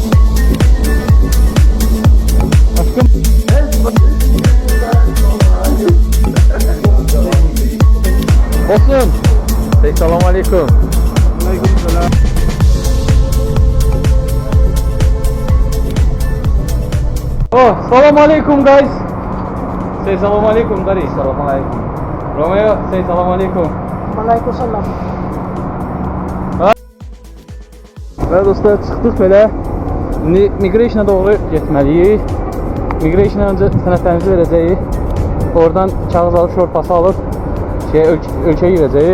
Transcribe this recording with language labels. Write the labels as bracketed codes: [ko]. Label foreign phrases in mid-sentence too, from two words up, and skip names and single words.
[tr] Aşkım. Olsun. [ar] السلام عليكم. عليكم السلام. [en] Oh, [ar] salam alaikum [en] guys. [ar] Say سلام عليكم Dari. سلام عليكم. [en] Romeo, say [ar] salam alaikum. [tr] Aleykümselam. [az] Və dostlar, çıxdıq belə. İndi Migration'a doğru getməliyik. Migration'a öncə sənədlərimizi verəcəyik. Oradan kağız alıb, şort pası alıb ölkəyə girəcəyik.